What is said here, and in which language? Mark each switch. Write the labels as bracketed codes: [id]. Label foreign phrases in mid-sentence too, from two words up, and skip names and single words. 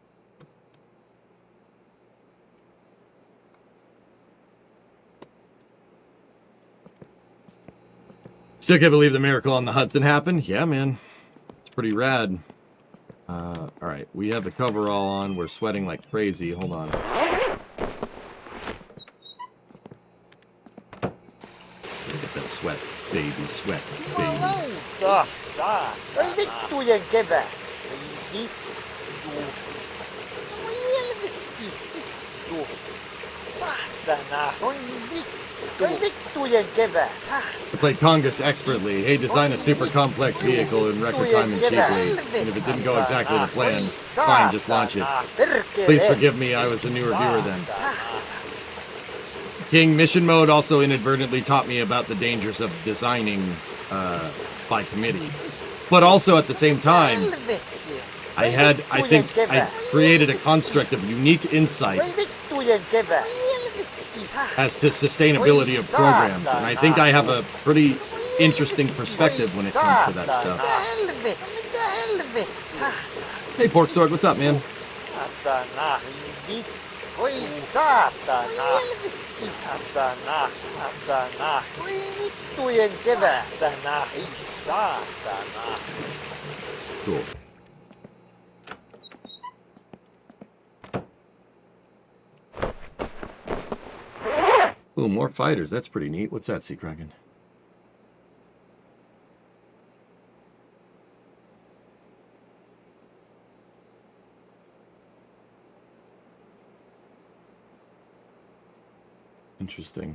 [en] Still can't believe the miracle on the Hudson happened? Yeah, man. It's pretty rad. Alright, we have the coverall on. We're sweating like crazy. Hold on. Get that sweat, baby. Sweat, baby. [fi] Vittujen kevät. Vittu. Saatana. Vittujen kevät. [en] I played Congus expertly. Hey, design a super complex vehicle in record time and cheaply. And if it didn't go exactly to plan, fine, just launch it. Please forgive me, I was a newer viewer then. King, mission mode also inadvertently taught me about the dangers of designing by committee. But also at the same time, I created a construct of unique insight as to sustainability of programs. And I think I have a pretty interesting perspective when it comes to that [fi] Mitä [en] stuff. [fi] helvettiä? Mitä helvettiä? [en] Hey, Pork Sword, what's up, man? [fi] Satana. Voi saatana. Satana. Satana. Voi vittujen kevätänä. Ei saatana. [en] Cool. Ooh, more fighters. That's pretty neat. What's that, Sea Kraken? Interesting.